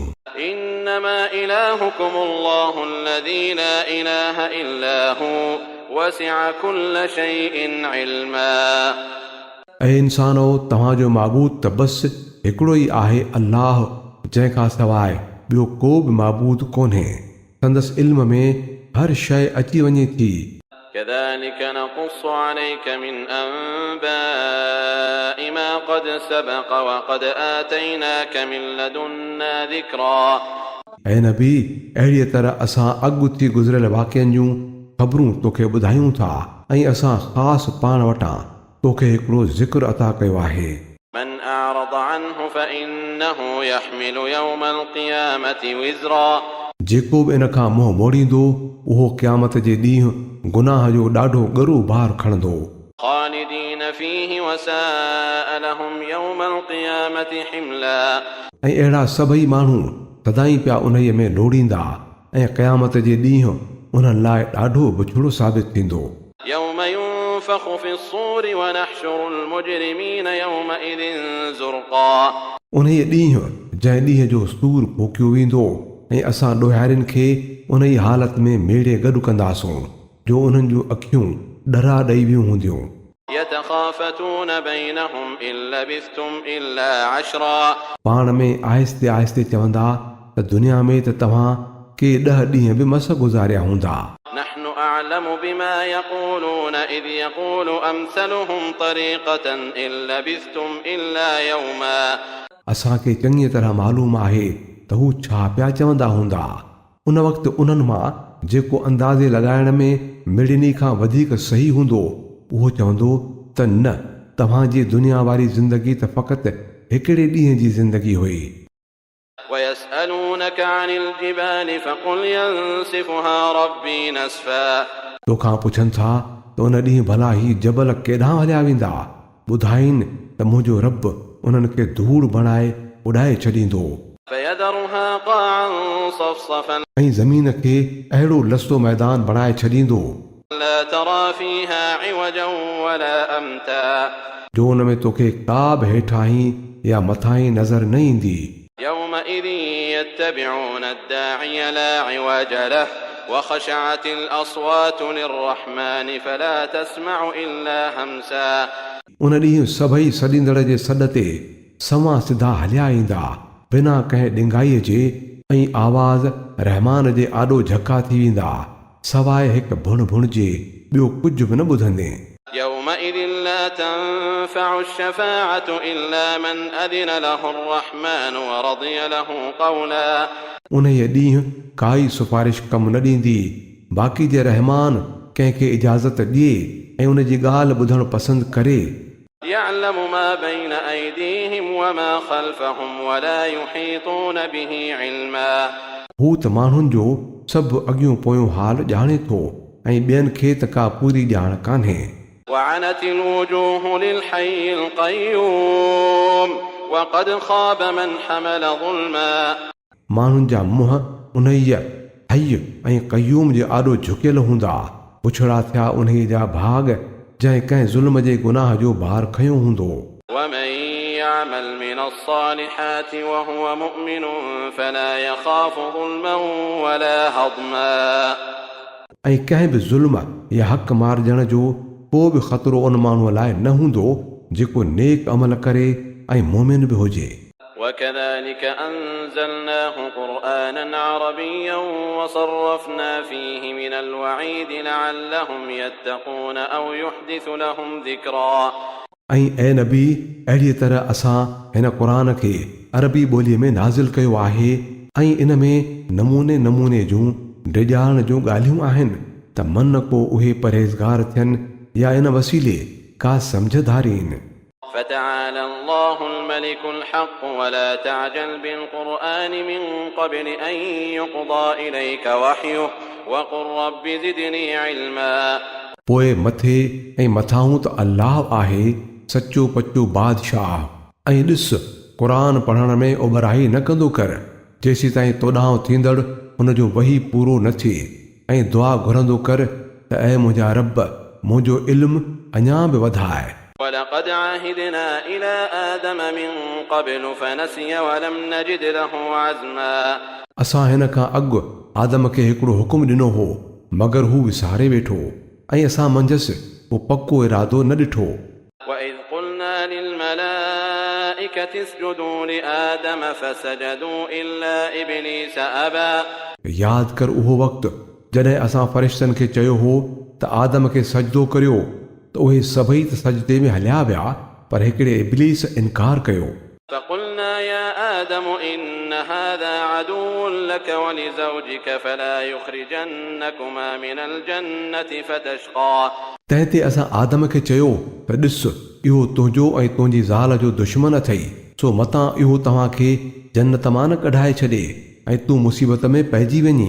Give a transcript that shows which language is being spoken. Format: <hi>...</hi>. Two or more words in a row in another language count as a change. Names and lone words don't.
<ar>إنما إلهكم الله الذي لا إله إلا هو وسع كل شيء علما</ar> <sd>ऐं इंसानो तव्हांजो माबूद त बसि हिकिड़ो ई आहे अल्लाह जंहिंखां सवाइ ॿियो को बि माबूद कोन्हे संदसि इल्म में हर शइ अची वञे थी</sd> <ar>كذلك نقص عليك من أنباء ما قد سبق وقد آتيناك من لدنا ذكرا</ar> <sd>ऐं नबी अहिड़ीअ तरह असां अॻु थी गुज़िरियल वाक़िअनि जूं ख़बरूं तोखे ॿुधायूं था ऐं असां ख़ासि पाण वटां तोखे हिकिड़ो ज़िक्र अता कयो आहे</sd> <ar>من أعرض عنه فإنه يحمل يوم القيامة وزرا</ar> <sd>जेको बि इन खां मुंहुं मोड़ींदो उहो क़यामत जे ॾींहुं गुनाह जो ॾाढो ॻरो भार खणंदो</sd> <ar>خالدين فيه وساء لهم يوم القيامة حملا</ar> <sd>ऐं अहिड़ा सभई माण्हू सदाईं पिया उन्हीअ में लोड़ींदा ऐं क़यामत जे ॾींहुं उन्हनि लाइ ॾाढो बुछड़ो साबित थींदो</sd> <ar>يوم ينفخ في الصور ونحشر المجرمين يومئذ زرقا</ar> <sd>उन्हीअ ॾींहुं जंहिं ॾींहं जो सूर फूकियो वेंदो ऐं असां ॾोहारियुनि खे उन ई हालत में मेड़े गॾु कंदासूं जो उन्हनि जूं अखियूं ॾरा ॾेई वियूं हूंदियूं</sd> <ar>يتخافتون بينهم إن لبثتم إلا عشرا</ar> <sd>पाण में आहिस्ते आहिस्ते चवंदा त दुनिया में त तव्हां के 10 ॾींहं बि मस गुज़ारिया हूंदा</sd> <ar>نحن أعلم بما يقولون إذ يقول أمثلهم طريقة إن لبثتم إلا يوما</ar> <sd>असांखे चङी तरह मालूम आहे त हू छा पिया चवंदा हूंदा उन वक़्तु उन्हनि मां जेको अंदाज़े लॻाइण में मिड़नी खां वधीक सही हूंदो उहो चवंदो त न तव्हांजी दुनिया वारी ज़िंदगी त फ़क़ति हिकिड़े ॾींहं जी ज़िंदगी हुई</sd> <ar>ويسألونك عن الجبال فقل ينسفها ربي نسفا</ar> <sd>तोखां पुछनि था त उन ॾींहुं भला ही जबल केॾांहुं हलिया वेंदा ॿुधाइनि त मुंहिंजो रब उन्हनि खे धूड़ बणाए उॾाए छॾींदो</sd> <ar>فيذرها قاعا صفصفا</ar> <sd>ऐं ज़मीन खे अहिड़ो लसो मैदान बणाए छॾींदो</sd> <ar>لا ترى فيها عوجا ولا أمتا</ar> <sd>जो उन में तोखे का बि हेठाहीं या मथाहीं नज़र न ईंदी</sd> <ar>يومئذ يتبعون الداعي لا عوج له وخشعت الأصوات للرحمن فلا تسمع إلا همسا</ar> <sd>उन ॾींहुं सभई सॾींदड़ जे सॾ ते सवां सिधा हलिया ईंदा बिना कंहिं ॾिंगाईअ जे ऐं आवाज़ रहमान जे आॾो झका थी वेंदा सवाइ हिकु भुण भुण जे ॿियो कुझु बि न ॿुधंदे</sd> <ar>يومئذ لا تنفع الشفاعة إلا من أذن له الرحمن ورضي له قولا</ar> <sd>उन्हीअ ॾींहुं काई सिफारिश कमु न ॾींदी बाक़ी जे रहमान कंहिंखे इजाज़त ॾिए ऐं उन जी ॻाल्हि ॿुधणु पसंदि करे</sd> <ar>يعلم ما بين أيديهم وما خلفهم ولا يحيطون به علما</ar> <sd>हू त माण्हुनि जो सभु अॻियूं पोयों हाल ॼाणे थो ऐं ॿियनि खे त का पूरी ॼाण कान्हे</sd> <ar>وعنت الوجوه للحي القيوم وقد خاب من حمل ظلما</ar> <sd>माण्हुनि जा मुंहं उन्हीअ हय ऐं क़यूम जे आॾो झुकियल हूंदा पुछड़ा थिया उन्हीअ जा भाग जंहिं कंहिं ज़ुल्म जे गुनाह जो भार खयो हूंदो</sd> <ar>ومن يعمل من الصالحات وهو مؤمن فلا يخاف ظلما ولا هضما</ar> <sd>ऐं कंहिं बि ज़ुल्म या हक़ मारजण जो को बि ख़तरो उन माण्हूअ लाइ न हूंदो जेको नेक अमल करे ऐं मोमिन बि हुजे</sd> <ar>وكذلك أنزلناه قرآنا عربيا وصرفنا فيه من الوعيد لعلهم يتقون أو يحدث لهم ذكرا</ar> <sd>ऐं ए नबी अहिड़ीअ तरह असां हिन क़ुर खे अरबी ॿोलीअ में नाज़िल कयो आहे ऐं इन में नमूने नमूने जूं डिॼाइण जूं ॻाल्हियूं आहिनि त मन को उहे परहेज़गार थियनि या इन वसीले का सम्झदारीनि</sd> <ar>فتعالى الله الملك الحق ولا تعجل بالقرآن من قبل أن يقضى إليك وحيه وقل رب زدني علما</ar> <sd>पोइ मथे ऐं मथां त अल्लाह आहे सचो पचो बादशाह ऐं ॾिस क़ुरान पढ़ण में उबराई न कंदो कर जेसीं ताईं तोॾां थींदड़ हुन जो वही पूरो न थिए ऐं दुआ घुरंदो कर त ऐं मुंहिंजा रब मुंहिंजो इल्मु अञा बि वधाए</sd> <ar>ولقد عهدنا إلى آدم من قبل فنسي ولم نجد له عزما</ar> <sd>असां हिन खां अॻु आदम खे हिकिड़ो हुकुम ॾिनो हो मगर हू विसारे वेठो ऐं असां मंझसि को पको इरादो न ॾिठो</sd> <ar>وإذ قلنا للملائكة اسجدوا لآدم فسجدوا إلا إبليس أبى</ar> <sd>यादि कर उहो वक़्तु जॾहिं असां फ़रिश्तनि खे चयो हो त आदम खे सजदो करियो त उहे सभई त सजदे में हलिया विया पर हिकिड़े इब्लीस इनकार कयो</sd> <ar>فقلنا يا آدم إن هذا عدو لك ولزوجك فلا يخرجنكما من الجنة فتشقى</ar> <sd>तंहिं ते असां आदम खे चयो त ॾिस इहो तुंहिंजो ऐं तुंहिंजी ज़ाल जो दुश्मन अथई सो मतां इहो तव्हांखे जन्नत मां न कढाए छॾे ऐं तूं मुसीबत में पइजी वञी</sd>